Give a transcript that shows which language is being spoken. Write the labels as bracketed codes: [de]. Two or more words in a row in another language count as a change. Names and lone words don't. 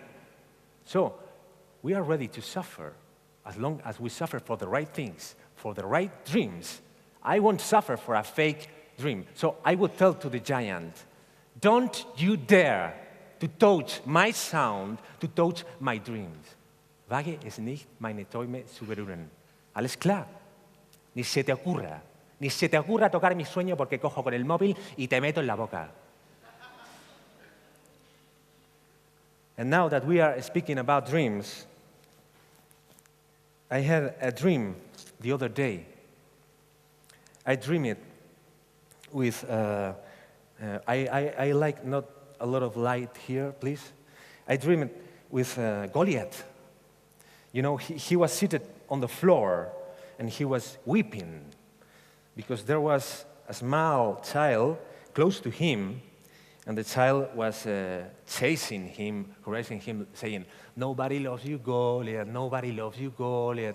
[en] So we are ready to suffer as long as we suffer for the right things, for the right dreams. I won't suffer for a fake dream. So I would tell to the giant, don't you dare to touch my sound, to touch my dreams. [de] Wage es nicht meine Träume zu berühren. Alles klar? [es] Ni se te ocurra. Ni se te ocurra tocar mi sueño porque cojo con el móvil y te meto en la boca. [en] And now that we are speaking about dreams, I had a dream the other day. I dreamed it with, I like not a lot of light here, please. I dreamed it with Goliath. You know, he was seated on the floor and he was weeping because there was a small child close to him, and the child was chasing him, harassing him, saying, "Nobody loves you, Goliath, nobody loves you, Goliath."